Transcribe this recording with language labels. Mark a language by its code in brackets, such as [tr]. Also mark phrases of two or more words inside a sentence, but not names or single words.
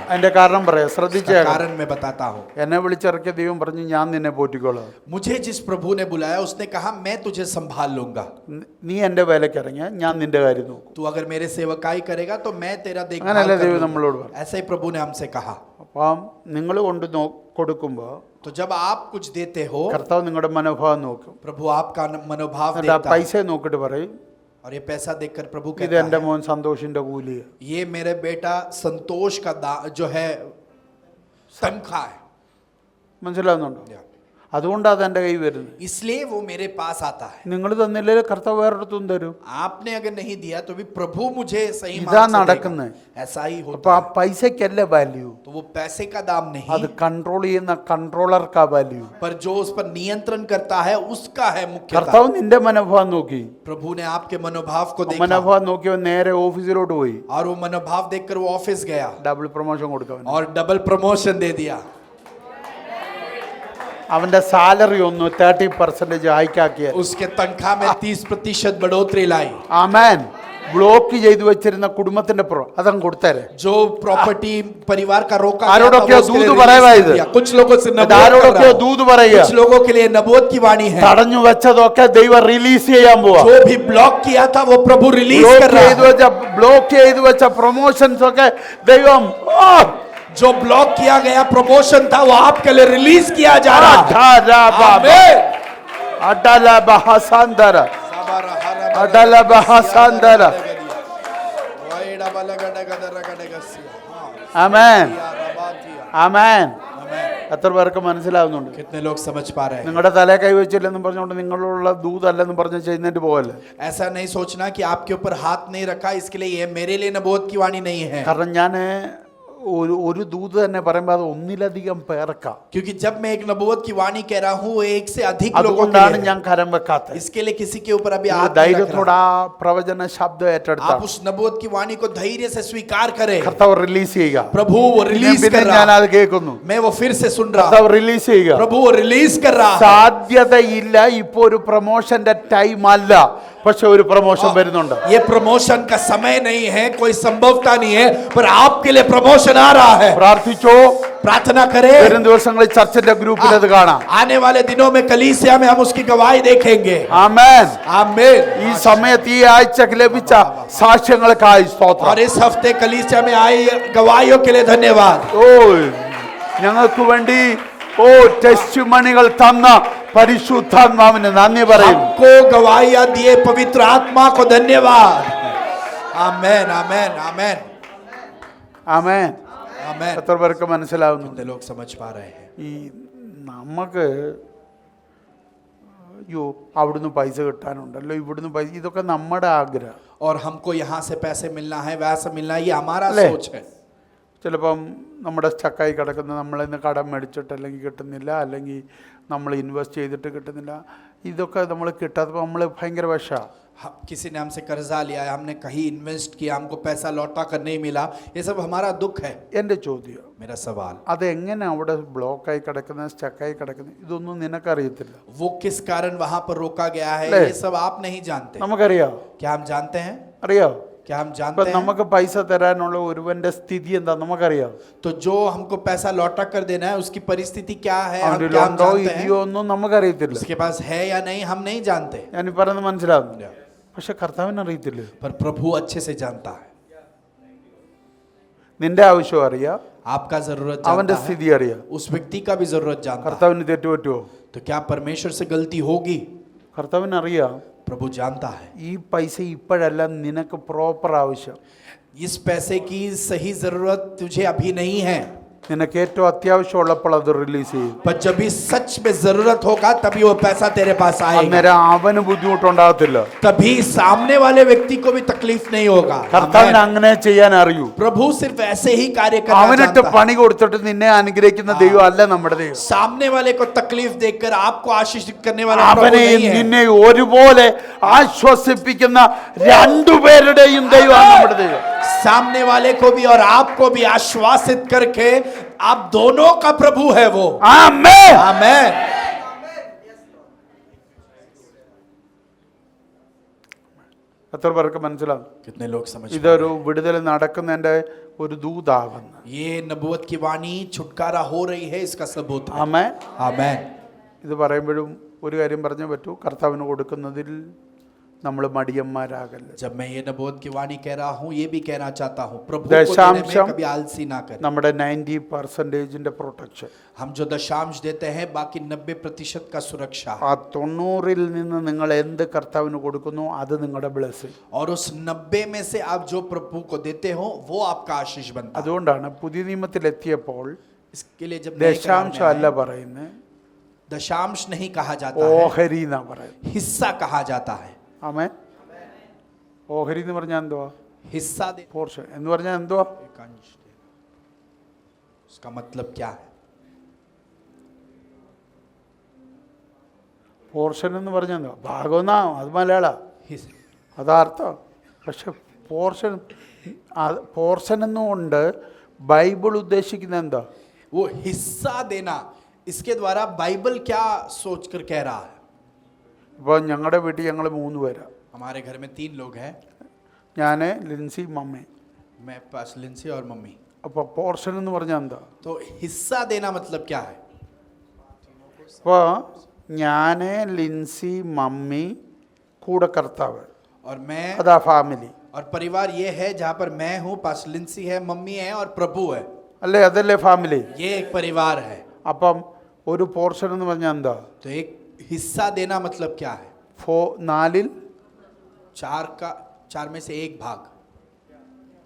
[ml] അതിന്റെ കാരണം പറയാം, [hi] इसका [ml] ശ്രദ്ധിച്ചേ. [hi] कारण मैं बताता हूँ। [ml] എന്നെ വിളിച്ചിറക്കിയ ദൈവം പറഞ്ഞു ഞാൻ നിന്നെ പോറ്റിക്കോളാം. [hi] मुझे जिस प्रभु ने बुलाया उसने कहा मैं तुझे संभाल लूंगा। [ml] നീ എൻ്റെ വേലക്കിറങ്ങിയ ഞാൻ നിന്റെ കാര്യം നോക്കും. [hi] तू अगर मेरे सेवकाई करेगा तो मैं तेरा देखभाल [ml] അങ്ങനല്ലേ [hi] कर [ml] ദൈവം [hi] लूंगा। [ml] നമ്മളോട് പറഞ്ഞു. [hi] ऐसा ही प्रभु ने हमसे कहा। [ml] അപ്പം നിങ്ങൾ കൊടുക്കുമ്പോൾ [hi] तो जब आप कुछ देते हो [ml] കർത്താവ് നിങ്ങളുടെ മനോഭാവം നോക്കും. [hi] प्रभु आपका मनोभाव [ml] എന്നിട്ട് ആ [hi] देखता है। [ml] പൈസ നോക്കിട്ട് പറയും [hi] और ये पैसा देखकर प्रभु [ml] ഇത് [hi] कहता [ml] എൻ്റെ [hi] है [ml] മോൻ സന്തോഷിന്റെ കൂലിയ. [hi] ये मेरे बेटा संतोष का जो है तनख्वाह है। [ml] മനസ്സിലാവുന്നുണ്ടോ? അതുകൊണ്ടാണ് എൻ്റെ കൈ വരുന്നത്. [hi] इसलिए वो मेरे पास आता है। [ml] നിങ്ങൾ തന്നില്ലെങ്കിൽ കർത്താവ് വേറൊരിടത്തും തരും. [hi] आपने अगर नहीं दिया तो भी प्रभु मुझे सही [ml] ഇതാ [hi] मार्ग से [ml] നടക്കുന്നത്. [hi] देगा। ऐसा ही [ml] അപ്പൊ [hi] होता [ml] ആ [hi] है। [ml] പൈസക്കല്ല വാല്യൂ, [hi] तो वो पैसे का दाम [ml] അത് [hi] नहीं, [ml] കൺട്രോൾ ചെയ്യുന്ന കൺട്രോളർക്കാ വാല്യൂ. [hi] पर जो उस पर नियंत्रण करता है उसका है मुख्यता। [ml] കർത്താവ് നിന്റെ മനോഭാവം നോക്കി, [hi] प्रभु ने आपके मनोभाव को देखा [ml] മനോഭാവം നോക്കിയവൻ നേരെ ഓഫീസിലോട്ട് പോയി, [hi] और वो मनोभाव देखकर वो ऑफिस गया [en] double promotion [ml] കൊടുക്കാൻ. [hi] और [en] double promotion [hi] दे दिया। [ml] അവന്റെ സാലറി ഒന്ന് 30% ഹൈക്കാക്കിയ. उसके तनख्वाह में 30% बढ़ोतरी लाई। ആമേൻ. ബ്ലോക്ക് ചെയ്തു വെച്ചിരുന്ന കുടുംബത്തിന്റെ അതങ്ങ് കൊടുത്തേരെ. [hi] जो प्रॉपर्टी परिवार का रोका गया था, [ml] ആരോടൊക്കെയോ [hi] वो उसके लिए [ml] ദൂത് [en] release [ml] പറയുവാ [hi] कर [ml] ഇത്. [hi] दिया। कुछ लोगों से नबूवत कर [ml] ആരോടൊക്കെയോ [hi] रहा हूं। [ml] ദൂത് പറയുക. [hi] कुछ लोगों के लिए नबूवत की वाणी है। [ml] തടഞ്ഞു വെച്ചതൊക്കെ ദൈവം റിലീസ് ചെയ്യാൻ പോവാ. जो भी ब्लॉक किया था वो प्रभु रिलीज कर रहा है। ബ്ലോക്ക് ചെയ്തു വെച്ച പ്രൊമോഷൻസ് ഒക്കെ ദൈവം [hi] जो ब्लॉक किया गया प्रमोशन था वो आपके लिए रिलीज किया जा रहा है। आमीन। അടല ബഹസാന്തര रेडा वाला गड़ा गदा रगड़ा गसिया हाँ [ml] ആമേൻ या रबातिया ആമേൻ [hi] आमेन [ml] എത്ര പേർക്ക് മനസ്സിലാവുന്നുണ്ട്? [hi] कितने लोग समझ पा रहे हैं [ml] നിങ്ങളുടെ തലേ കൈവച്ചില്ലെന്നും പറഞ്ഞുകൊണ്ട് നിങ്ങളുള്ള ദൂതല്ലെന്നും പറഞ്ഞ് ചെയ്യുന്നതിന് പോകല്ലേ. [hi] ऐसा नहीं सोचना कि आपके ऊपर हाथ नहीं रखा इसके लिए ये मेरे लिए नबूवत की वाणी नहीं है [ml] കാരണം ഞാൻ ഒരു ദൂത് തന്നെ പറയുമ്പോൾ അത് ഒന്നിലധികം പേർക്കാ. [hi] क्योंकि जब मैं एक नबूवत की वाणी कह रहा हूँ वो एक से अधिक लोगों के [ml] അതുകൊണ്ടാണ് [hi] लिए [ml] ഞാൻ കരം വെക്കാത്തത്. [hi] है। इसके लिए किसी के ऊपर अभी हाथ नहीं रख [ml] ധൈര്യത്തോടെ [hi] रहा। [ml] ആ പ്രവചന ശബ്ദം [hi] आप [ml] ഏറ്റെടുത്ത [hi] उस नबूवत की वाणी को धैर्य से स्वीकार करें [ml] കർത്താവ് റിലീസ് ചെയ്യുക. [hi] प्रभु वो रिलीज [ml] പിന്നെ [hi] कर [ml] ഞാൻ [hi] रहा [ml] അത് കേൾക്കുന്നു. [hi] मैं वो फिर से सुन रहा [ml] കർത്താവ് റിലീസ് ചെയ്യുക. [hi] प्रभु वो रिलीज कर रहा है [ml] സാധ്യതയില്ല. ഇപ്പൊ ഒരു പ്രൊമോഷന്റെ ടൈം അല്ല, പക്ഷെ ഒരു പ്രൊമോഷൻ വരുന്നുണ്ട്. [hi] ये प्रमोशन का समय नहीं है कोई संभवता नहीं है पर आपके लिए प्रमोशन आ रहा है [ml] പ്രാർത്ഥിച്ചോ. [hi] प्रार्थना करें [ml] വരും ദിവസങ്ങളിൽ ചർച്ചിന്റെ ഗ്രൂപ്പിൽ അത് കാണാം. [hi] आने वाले दिनों में कलीसिया में हम उसकी गवाही देखेंगे [ml] ആമേൻ. [hi] आमीन [ml] ഈ സമയത്ത് ഈ ആഴ്ചക്ക് ലഭിച്ച സാക്ഷ്യങ്ങൾക്കായി സ്തോത്രം. [hi] और इस हफ्ते कलीसिया में आई गवाहियों के लिए धन्यवाद [ml] ഓ ഞങ്ങൾക്ക് വേണ്ടി ടെസ്റ്റ് മണികൾ തന്ന പരിശുദ്ധാത്മാവിന് നന്ദി പറയും. [hi] हमको गवाहियां दिए पवित्र आत्मा को धन्यवाद आमेन आमेन आमेन [ml] ആമേൻ. [hi] आमेन [ml] എത്ര പേർക്ക് മനസ്സിലാവുന്നു? [hi] कितने लोग समझ पा रहे हैं [ml] ഈ നമുക്ക് അയ്യോ അവിടുന്ന് പൈസ കിട്ടാനുണ്ടല്ലോ, ഇവിടുന്ന് പൈസ, ഇതൊക്കെ നമ്മുടെ ആഗ്രഹം. [hi] और हमको यहाँ से पैसे मिलना है वैसा मिलना है ये हमारा ले। सोच है [ml] ചിലപ്പം നമ്മുടെ സ്റ്റക്കായി കിടക്കുന്ന നമ്മളിന്ന് കടം മേടിച്ചിട്ട് അല്ലെങ്കിൽ കിട്ടുന്നില്ല, അല്ലെങ്കിൽ നമ്മൾ ഇൻവെസ്റ്റ് ചെയ്തിട്ട് കിട്ടുന്നില്ല. ഇതൊക്കെ നമ്മൾ കിട്ടാത്തപ്പോൾ നമ്മൾ ഭയങ്കര വിഷമാണ്. [hi] किसी ने हमसे कर्जा लिया है हमने कहीं इन्वेस्ट किया हमको पैसा लौटा कर नहीं मिला ये सब हमारा दुख है [ml] എൻ്റെ ചോദ്യം, [hi] मेरा सवाल [ml] അതെങ്ങനെ അവിടെ ബ്ലോക്കായി കിടക്കുന്നത്, സ്റ്റക്കായി കിടക്കുന്നത്, ഇതൊന്നും നിനക്കറിയത്തില്ല. [hi] वो किस कारण वहां पर रोका गया है ले। ये सब आप नहीं जानते [ml] നമുക്കറിയാം. [hi] क्या हम जानते हैं [ml] അറിയാം. [hi] क्या हम [ml] ഇപ്പം [hi] जानते हैं [ml] നമുക്ക് പൈസ തരാനുള്ള ഒരുവന്റെ സ്ഥിതി എന്താ നമുക്കറിയാം. [hi] तो जो हमको पैसा लौटा कर देना है उसकी परिस्थिति क्या है हम [ml] അവൻ്റെ [hi] क्या हम [ml] ഉണ്ടോ [hi] जानते हैं [ml] ഇല്ലയോ ഒന്നും നമുക്കറിയത്തില്ല. [hi] उसके पास है या नहीं हम नहीं जानते [ml] ഞാൻ ഈ പറയുന്നത് മനസ്സിലാവുന്നില്ല. പക്ഷെ കർത്താവിന് അറിയത്തില്ല. [hi] पर प्रभु अच्छे से जानता है [ml] നിന്റെ ആവശ്യം അറിയാം, [hi] आपका जरूरत [ml] അവന്റെ [hi] जानता है [ml] സ്ഥിതി അറിയാം. [hi] उस व्यक्ति का भी जरूरत जानता है [ml] കർത്താവിന് തെറ്റ് പറ്റുമോ? [hi] तो क्या परमेश्वर से गलती होगी [ml] കർത്താവിന് അറിയാം. [hi] प्रभु जानता है [ml] ഈ പൈസ ഇപ്പോഴല്ല നിനക്ക് പ്രോപ്പർ ആവശ്യം. [hi] इस पैसे की सही जरूरत तुझे अभी नहीं है [ml] നിനക്ക് ഏറ്റവും അത്യാവശ്യമുള്ളപ്പോൾ അത് റിലീസ് ചെയ്യും. [hi] पर जब भी सच में जरूरत होगा तभी वो पैसा तेरे पास आएगा [ml] അന്നേരം അവന് ബുദ്ധിമുട്ടുണ്ടാകത്തില്ല. [hi] तभी सामने वाले व्यक्ति को भी तकलीफ नहीं होगा [ml] കർത്താവിന് അങ്ങനെ ചെയ്യാൻ അറിയൂ. [hi] प्रभु सिर्फ ऐसे ही कार्य करना [ml] അവനിട്ട് [hi] जानता है [ml] പണി കൊടുത്തിട്ട് നിന്നെ അനുഗ്രഹിക്കുന്ന ദൈവം അല്ല നമ്മുടെ ദൈവം. [hi] सामने वाले को तकलीफ देकर आपको आशीषित करने वाला प्रभु [ml] അവനെയും [hi] नहीं है [ml] നിന്നെ ഒരുപോലെ ആശ്വസിപ്പിക്കുന്ന രണ്ടുപേരുടെയും ദൈവമാണ് നമ്മുടെ ദൈവം. [hi] सामने वाले को भी और आपको भी आश्वासित करके आप दोनों का प्रभु है वो [ml] ആമേൻ. [hi] आमेन [ml] എത്ര പേർക്ക് മനസ്സിലാവും? [hi] कितने लोग समझ [ml] ഇതൊരു വിടുതൽ നടക്കുന്നതിന്റെ ഒരു ദൂതാകുന്നു. [hi] ये नबूवत की वाणी छुटकारा हो रही है इसका सबूत है [ml] ആമേൻ. [hi] आमेन [ml] ഇത് പറയുമ്പോഴും ഒരു കാര്യം പറഞ്ഞേ പറ്റൂ, കർത്താവിന് കൊടുക്കുന്നതിൽ നമ്മൾ മടിയന്മാരാകല്ല. [hi] जब मैं ये नबूवत की वाणी कह रहा हूँ ये भी कहना चाहता हूँ प्रभु को देने में दशांशम कभी आलसी ना करें [ml] നമ്മുടെ 90% പ്രൊട്ടക്ഷൻ. [hi] हम जो दशांश देते हैं बाकी 90% का सुरक्षा है [ml] ആ 90-ൽ നിന്ന് നിങ്ങൾ എന്ത് കർത്താവിന് കൊടുക്കുന്നു അത് നിങ്ങളുടെ ബ്ലെസ്സിംഗ്. [hi] और उस 90 में से आप जो प्रभु को देते हो वो आपका आशीष बनता है [ml] അതുകൊണ്ടാണ് പുതിയ നിയമത്തിലെത്തിയപ്പോൾ [hi] इसके लिए जब नए करार [ml] ദശാംശം [hi] में [ml] അല്ല [hi] आए, [ml] പറയുന്നത്, [hi] दशांश नहीं कहा जाता है [ml] ഓഹരി എന്നാ പറയുന്നത്. [hi] हिस्सा कहा जाता है [ml] ആമേൻ. ഓഹരി എന്ന് പറഞ്ഞാൽ എന്തുവാ? [hi] हिस्सा दे [ml] പോർഷൻ എന്ന് പറഞ്ഞാൽ എന്തുവാ? [hi] एक अंश दे। उसका मतलब क्या है [ml] പോർഷൻ എന്ന് പറഞ്ഞാൽ എന്തുവാ? ഭാഗമെന്നാ, അത് മലയാള, [hi] हिस्सा [ml] അതാർത്ഥം. പക്ഷെ പോർഷൻ എന്നുകൊണ്ട് ബൈബിൾ ഉദ്ദേശിക്കുന്നത് എന്താ? [hi] वो हिस्सा देना इसके द्वारा बाइबल क्या सोचकर कह रहा है [ml] ഇപ്പോൾ ഞങ്ങളുടെ വീട്ടിൽ ഞങ്ങൾ 3 പേരാ. [hi] हमारे घर में 3 लोग हैं [ml] ഞാൻ, ലിൻസി, മമ്മി. [hi] मैं पास लिंसी और मम्मी [ml] അപ്പോൾ പോർഷൻ എന്ന് പറഞ്ഞാൽ എന്താ? [hi] तो हिस्सा देना मतलब क्या है [ml] അപ്പോൾ ഞാൻ, ലിൻസി, മമ്മി, കൂടെ കർത്താവ്, [hi] और मैं [ml] അതാ ഫാമിലി [hi] और परिवार ये है जहाँ पर मैं हूँ पास लिंसी है मम्मी है और प्रभु है [ml] അല്ലേ? അതല്ലേ ഫാമിലി? [hi] ये एक परिवार है [ml] അപ്പം ഒരു പോർഷൻ എന്ന് പറഞ്ഞാൽ എന്താ? [hi] तो एक हिस्सा देना मतलब क्या है 4 में से 1 4 में से 1 भाग